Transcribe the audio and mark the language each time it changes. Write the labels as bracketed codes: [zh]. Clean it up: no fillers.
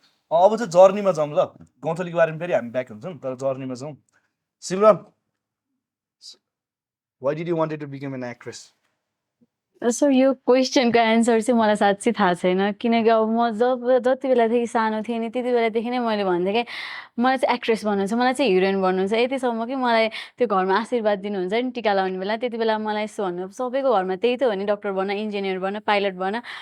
[ne] अब चाहिँ जर्नीमा जाउँ ल, गौँथलीको बारेमा फेरि हामी ब्याक हुन्छौँ, तर जर्नीमा जाउँ। [en] Simran, why did you wanted to become an actress? [ne] So यो क्वेसनको एन्सर चाहिँ मलाई साँच्चै थाहा छैन, किनकि अब म जति बेलादेखि सानो थिएँ नि त्यति बेलादेखि नै मैले भन्थेँ कि मलाई चाहिँ एक्ट्रेस बन्नु छ, मलाई चाहिँ हिरोइन बन्नु छ। यतिसम्म कि मलाई त्यो घरमा आशीर्वाद दिनुहुन्छ नि टिका लगाउने बेला, त्यति बेला मलाई यस्तो भन्नु, सबैको घरमा त्यही त हो नि, डक्टर बन, इन्जिनियर बन, पाइलट बन।